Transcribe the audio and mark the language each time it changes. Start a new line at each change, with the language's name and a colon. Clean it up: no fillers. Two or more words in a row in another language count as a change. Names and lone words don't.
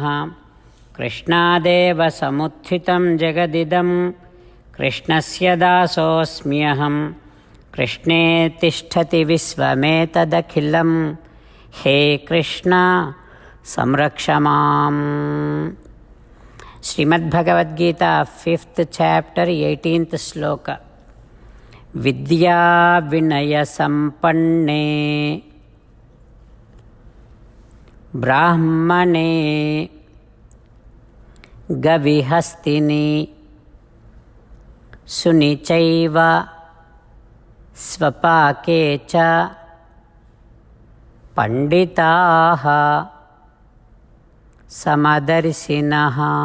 Sanskrit: कृष्णादेव समुत्थितं जगदिदं कृष्णस्य दासोऽस्म्यहं. कृष्णे तिष्ठति विश्वमेतदखिलं. हे कृष्ण संरक्ष माम्.
English: श्रीमद्भगवद्गीता 5th chapter 18th श्लोक.
Sanskrit: विद्या विनय संपन्ने ब्राह्मणे गविहस्तिनि सुनिचैव स्वपाके च पंडिताः समदर्शिनः.